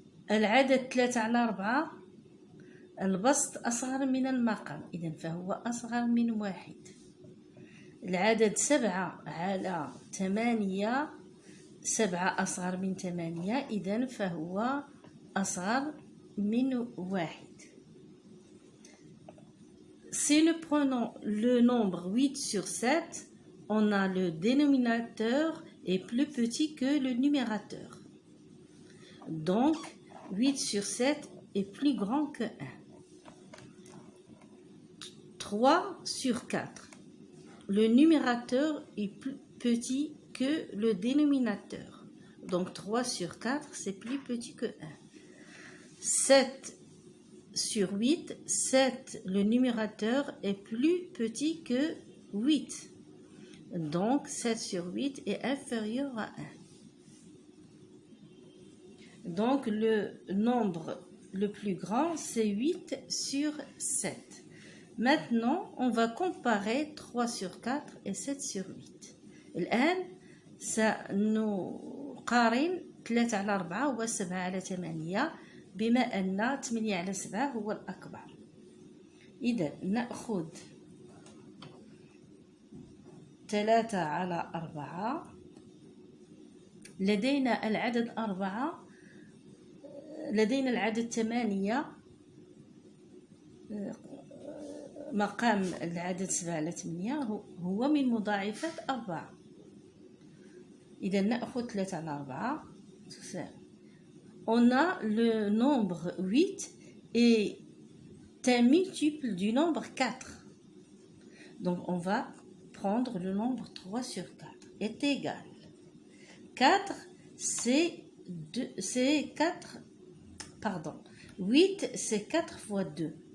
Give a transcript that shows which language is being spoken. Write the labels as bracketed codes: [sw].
[ar] العدد 3 على 4 البسط أصغر من المقام، إذا فهو أصغر من 1. العدد 7 على 8 7 أصغر من 8، إذا فهو أصغر من 1. [fr] Si nous prenons le nombre 8 sur 7, on a le dénominateur est plus petit que le numérateur. Donc, 8 sur 7 est plus grand que 1. 3 sur 4. Le numérateur est plus petit que le dénominateur. Donc, 3 sur 4, c'est plus petit que 1. 7 sur 8, 7, le numérateur est plus petit que 8. Donc, 7 sur 8 est inférieur à 1. Donc, le nombre le plus grand, c'est 8 sur 7. Maintenant, on va comparer 3 sur 4 et 7 sur 8. [ar] الآن سنقارن 3 على 4 و 7 على 8 بما أن 8 على 7 هو الأكبر. إذا نأخذ 3 على 4. لدينا العدد 4، لدينا العدد 8 مقام العدد 7 على 8 هو من مضاعفات 4. إذا نأخذ 3 على 4 تساوي. [fr] On a le nombre 8 est un multiple du nombre 4. Donc on va prendre le nombre 3 sur 4 est égal. 4 c'est 4, pardon, 8 c'est 4 fois 2.